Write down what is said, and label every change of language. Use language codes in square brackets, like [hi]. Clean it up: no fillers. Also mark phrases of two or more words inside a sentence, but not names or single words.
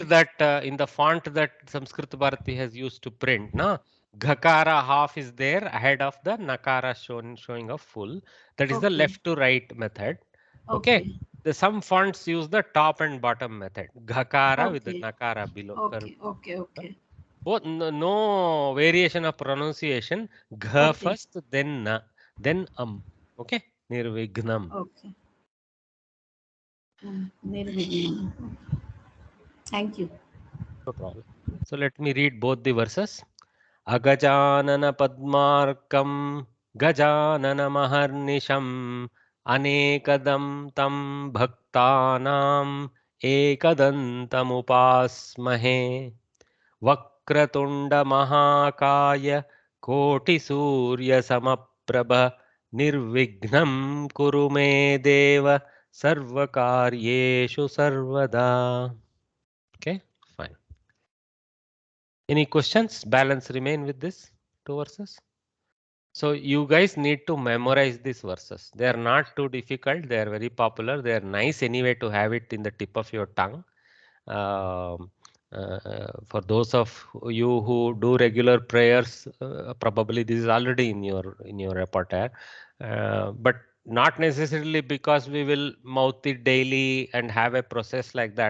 [en] that Sanskrit Bharati has used to print, na, Ghakara half is there ahead of the Nakara showing a full. That is the Okay. left to right method. Okay. Okay. Some fonts use the top and bottom method. Ghakara with the Okay. Nakara below. Okay. Okay. Okay. Oh, no variation of pronunciation. Gha Okay. first, then na, then Okay, nirvignam. Okay. Nirvighna. Thank you. No problem. So let me read both the verses. [sa] अगजानन पद्मार्कं गजाननम् अहर्निशम् अनेकदं तं भक्तानाम् एकदन्तम् उपास्महे वक्रतुण्ड महाकाय कोटि सूर्य समप्रभ निर्विघ्नं कुरुमे देव सर्वकार्येषु सर्वदा. [en] Okay, fine. Any questions? Balance remain with this two verses. So you guys need to memorize these verses. They are not too difficult. They are very popular. They are nice anyway to have it in the tip of your tongue. For those of you who do regular prayers, probably this is already in your repertoire, but not necessarily because we will mouth it daily and have a process like that.